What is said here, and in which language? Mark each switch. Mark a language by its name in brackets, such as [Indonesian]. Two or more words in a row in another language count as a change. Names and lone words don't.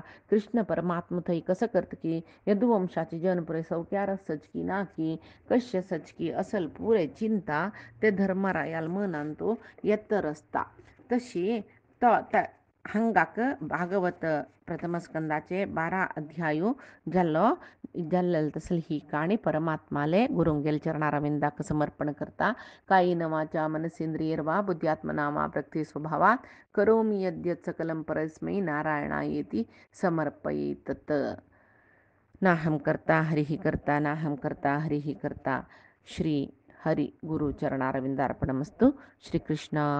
[Konkani] कृष्ण परमात्मा थंय कसो करता की यदुवंशाचे जन पळय सवक्यार आसच की ना की कशें आसच की असल पुरे चिंता ते धर्मरायाल मनान तो येत्तर आसता. तशी तो हांगाक भागवत प्रथम स्कंदाचे 12 अध्याय जाल्लेले तसली ही काणी परमात्माले गुरुंगेल चरणारविंदाक समर्पण करता. [Sanskrit] कायेन वाचा मनसेंद्रियर्वा बुद्ध्यात्मना वा प्रकृती स्वभावात करोमि यद्यत् सकलं परस्मै नारायणायेति समर्पयेतत्. नाहं कर्ता हरिः कर्ता नाहं कर्ता हरिः कर्ता. श्री हरि गुरु चरणारविंदार्पणमस्तु.